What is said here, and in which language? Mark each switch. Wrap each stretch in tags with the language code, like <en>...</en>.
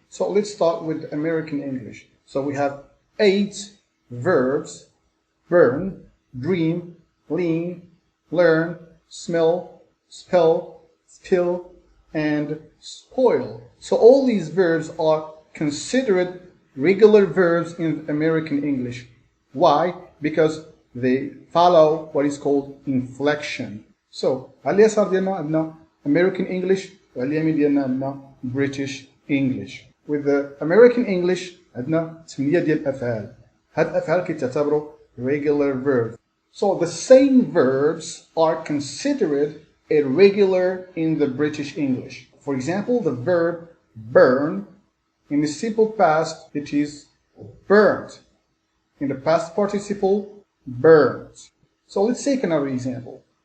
<en>So let's start with American English. So we have 8 verbs: burn, dream, lean, learn, smell, spell, spill, and spoil. So all these verbs are considered regular verbs in American English. Why? Because they follow what is called inflection.</en> <ar>So على اليسار ديالنا عندنا American English وعلى اليمين ديالنا عندنا British English. With the American English عندنا 8 ديال الأفعال. هاد الأفعال كيتعتبروا regular verbs.</ar> <en>So the same verbs are considered irregular in the British English. For example, the verb burn, in the simple past it is burnt. In the past participle, burnt. So let's take another example.</en>